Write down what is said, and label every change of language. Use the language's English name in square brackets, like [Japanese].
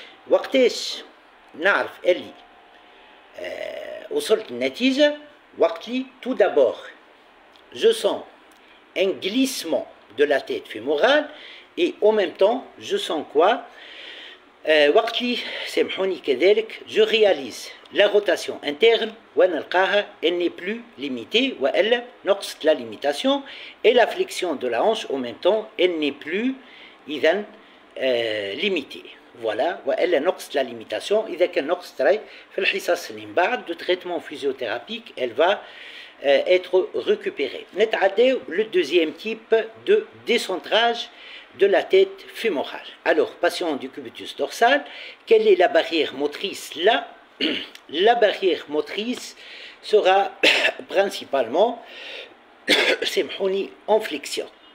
[Arabic] وقتاش نعرف اللي وصلت النتيجة وقتي [French] tout d'abord je sens un glissement de la tête fémorale et en même temps je sens quoi [Arabic] وقتي سامحوني كذلك [French] je réalise la rotation interne [Arabic] ونلقاها [French] elle n'est plus limitée [Arabic] وإلا نقصت [French] la limitation et la flexion de la hanche en même temps elle n'est plus إذن limitée. Voilà, [Arabic] وإلا نقصت [French] la limitation. [Arabic] إذا كان نقصت راي في الحصص اللي من بعد [French] de traitement physiothérapique elle va être récupérée. [Arabic] نتعداو [French] le deuxième type de décentrage de la tête fémorale. Alors, patient du cubitus dorsal, quelle est la barrière motrice là? La barrière motrice sera principalement en flexion.